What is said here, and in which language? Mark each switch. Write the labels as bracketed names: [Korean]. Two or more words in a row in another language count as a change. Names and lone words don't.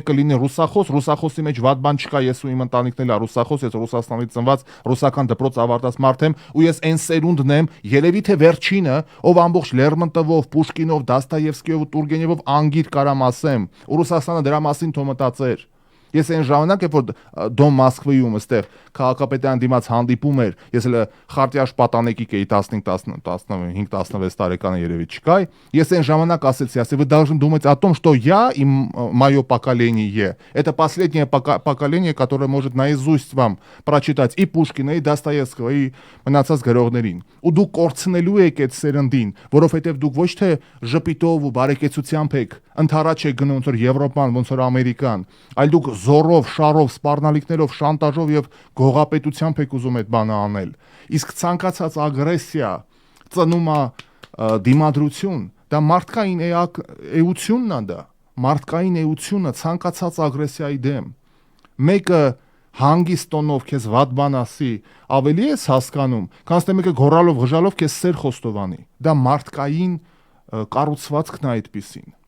[Armenian] լինի ռուսախոս, ռուսախոսի մեջ վատ բան չկա, ես ու իմ ընտանիքն էլ է դասախոս, ես Ռուսաստանից ծնված ռուսական դպրոց ավարտած մարդ եմ ու ես այն սերունդն եմ, երևի թե վերջինը, ով ամբողջ Լերմոնտովով, Պուշկինով, Դաստայևսկիով ու Տուրգենևով անգիր կարամ ասեմ, ու Ռուսաստանը դրա մասին թող մտածեր։ Ես այն ժամանակ, երբ որ Դոմ Մոսկվայում այստեղ քաղաքապետարան դիմաց հանդիպում էր, ես էլ խարտյաշ պատանեկիկ էի 15-16 տարեկան երևի չկայ, ես այն ժամանակ ասեցի, [Russian] вы должны думать о том, что я и мое поколение, это последнее поколение, которое может наизусть вам прочитать и Пушкина, и Достоевского, и [Armenian] մնացած գրողներին։ Ու դուք կորցնելու եք այդ սերնդին, որովհետև դուք ոչ թե ժպիտով ու բարեկեցությամբ եք ընթառաջ եք գնում ոնց որ Եվրոպան, ոնց որ Ամերիկան, այլ դուք զորով, շարով, սպառնալիքներով, շանտաժով եւ գողապետությամբ եք ուզում այդ բանը անել։ Իսկ ցանկացած ագրեսիա ծնում է դիմադրություն, դա մարդկային էությունն է դա, մարդկային էությունը ցանկացած ագրեսիայի դեմ։ Մեկը հանգիստ տոնով քեզ վատ բան ասի, ավելի ես հասկանում, քան թե մեկը գոռալով, ղժալով քեզ սեր խոստովանի։ Դա մարդկային կառուցվածքն է այդպիսին։